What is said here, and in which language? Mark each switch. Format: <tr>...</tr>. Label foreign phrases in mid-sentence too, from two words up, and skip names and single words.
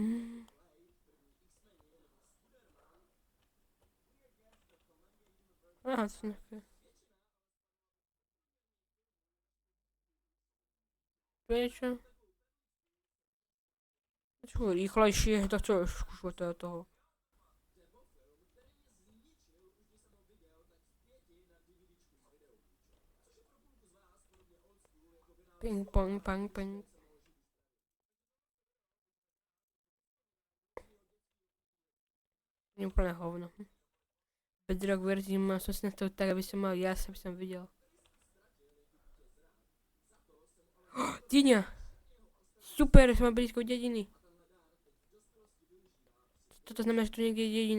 <sk>Aha, to sú nejaké... Prečo? Čo rýchlejšie, to čo skúšať toho. Ping pong, pang, ping. Je úplne hovno. Bedrock verziu som si nastavil tak, aby som mal jas, aby som videl. Dyňa! Super, som mal blízko dediny. Toto znamená, že tu niekde je dedina.</sk>